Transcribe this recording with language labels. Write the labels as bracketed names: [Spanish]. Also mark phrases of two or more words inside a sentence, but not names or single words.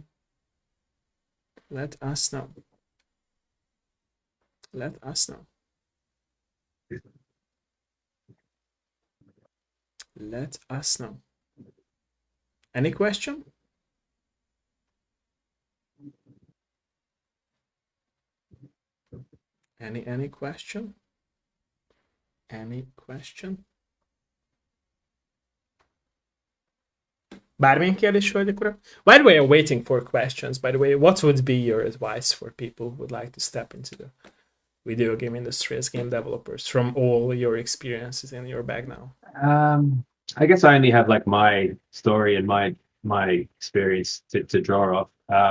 [English] Let us know. Any question? Any question? [Hungarian] Bármilyen kérdés, hölgyek, urak? [English] By the way, I'm waiting for questions. By the way, what would be your advice for people who would like to step into the video game industry as game developers from all your experiences in your bag now? I guess I only have like my story and my experience to draw off.